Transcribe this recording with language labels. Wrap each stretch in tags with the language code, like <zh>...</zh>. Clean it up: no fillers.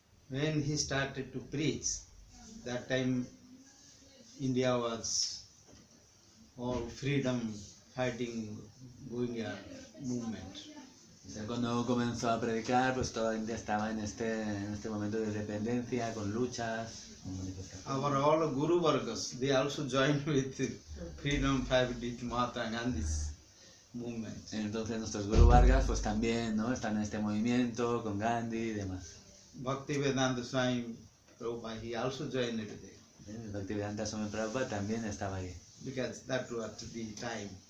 <en>when he started to preach, that time India was all freedom fighting going a movement.</en> <es>o sea, cuando comenzó a predicar, pues toda India estaba en este momento de dependencia, con luchas, con manifestaciones.</es> <en>Our all Guru Vargas, they also joined with freedom fight with Mahatma Gandhi's movement.</en> <es>Entonces nuestros Guru Vargas pues también, ¿no?, están en este movimiento con Gandhi y demás.</es> <en>Bhaktivedanta Swami Prabhupada, he also joined there.</en> <es>El Bhaktivedanta Swami Prabhupada también estaba ahí,</es> <en>Because that was the time.</en>